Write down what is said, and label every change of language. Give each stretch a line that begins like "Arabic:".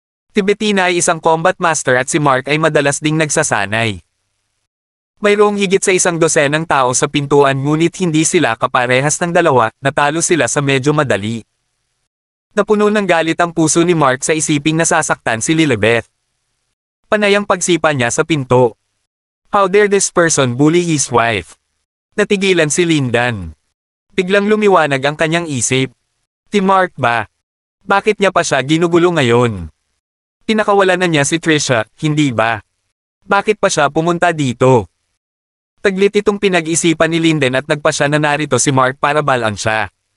Filipino: Si Bettina ay isang combat master at si Mark ay madalas ding nagsasanay. Mayroong higit sa 100 tao sa pintuan ngunit hindi sila kaparehas ng dalawa, natalo sila sa medyo madali. Napuno ng galit ang puso ni Mark sa isiping nasasaktan si Lilibeth. Panay ang pagsipa niya sa pinto.
English: How dare this person bully his wife?
Filipino: Natigilan si Linden. Biglang lumiwanag ang kanyang isip. Si Mark ba? Bakit niya pa siya ginugulo ngayon? Pinakawalan na niya si Trisha, hindi ba? Bakit pa siya pumunta dito? Taglit itong pinag-isipan ni Linden at nagpa siya na narito si Mark para balaan siya.